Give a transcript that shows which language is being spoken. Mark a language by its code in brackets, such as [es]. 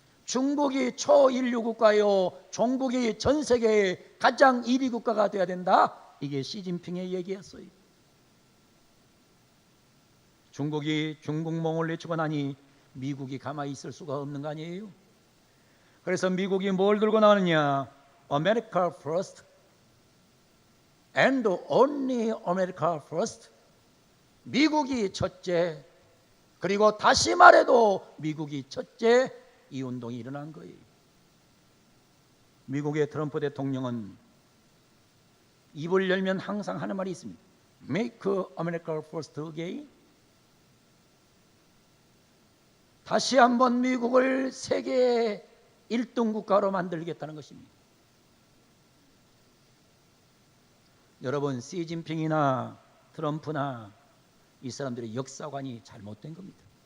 [ko] 중국이 초인류 국가요, 중국이 전 세계의 가장 1위 국가가 되어야 된다. 이게 시진핑의 얘기였어요. 중국이 중국몽을 내치고 나니 미국이 가만히 있을 수가 없는 거 아니에요? 그래서 미국이 뭘 들고 나오느냐? [en] America first and only America first. [ko] 미국이 첫째, 그리고 다시 말해도 미국이 첫째. 이 운동이 일어난 거예요. 미국의 트럼프 대통령은 입을 열면 항상 하는 말이 있습니다. [en] Make America first again. [ko] 다시 한번 미국을 세계의 1등 국가로 만들겠다는 것입니다. 여러분, 시진핑이나 트럼프나 이 사람들의 역사관이 잘못된 겁니다.